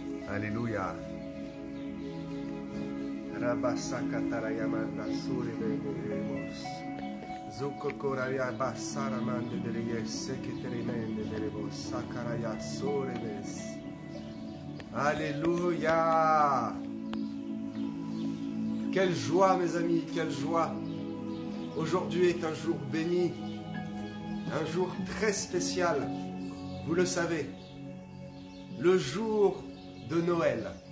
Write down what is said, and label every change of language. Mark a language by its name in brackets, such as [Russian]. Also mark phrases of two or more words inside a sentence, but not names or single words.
[French] Alléluia. Rabasakatarayamanda surebeneremos. Zukokoraya basaramande dereyes seketeremende deremos sakaraya surebes. Alléluia. Quelle joie mes amis, quelle joie. Aujourd'hui est un jour béni, un jour très spécial, vous le savez, le jour de Noël.